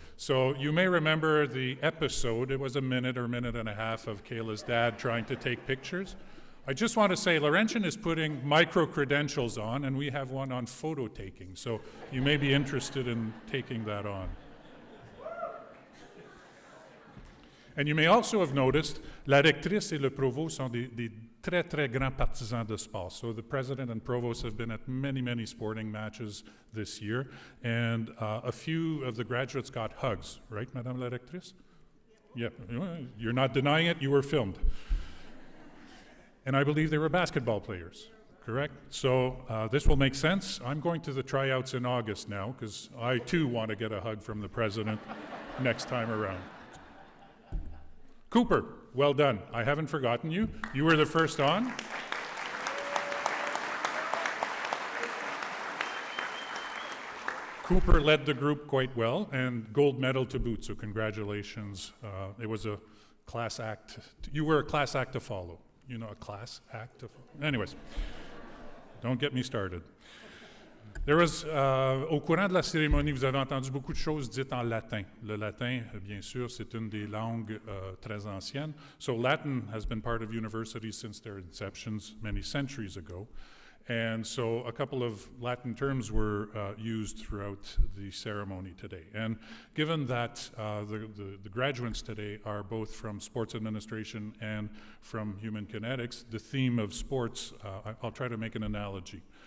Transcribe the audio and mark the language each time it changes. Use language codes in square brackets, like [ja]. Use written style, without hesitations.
[en] So you may remember the episode. It was a minute or minute and a half of Kayla's dad trying to take pictures. I just want to say Laurentian is putting micro-credentials on, and we have one on photo taking. So you may be interested in taking that on. And you may also have noticed, [fr] la rectrice et le provost sont des très, très grands partisans de sport. [en] So the president and provost have been at many, many sporting matches this year. And a few of the graduates got hugs, right, Madame la rectrice? Yeah, you're not denying it, you were filmed. And I believe they were basketball players, correct? So this will make sense. I'm going to the tryouts in August now, because I too want to get a hug from the president next time around. Cooper, well done. I haven't forgotten you. You were the first on. Cooper led the group quite well, and gold medal to boot, so congratulations. It was a class act. You were a class act to follow. You know, a class act to follow. Anyways, don't get me started. There was, [fr] au courant de la cérémonie, vous avez entendu beaucoup de choses dites en latin. Le latin, bien sûr, c'est une des langues très anciennes. [en] So Latin has been part of universities since their inceptions many centuries ago. And so a couple of Latin terms were used throughout the ceremony today. And given that the graduates today are both from sports administration and from human kinetics, the theme of sports, I'll try to make an analogy.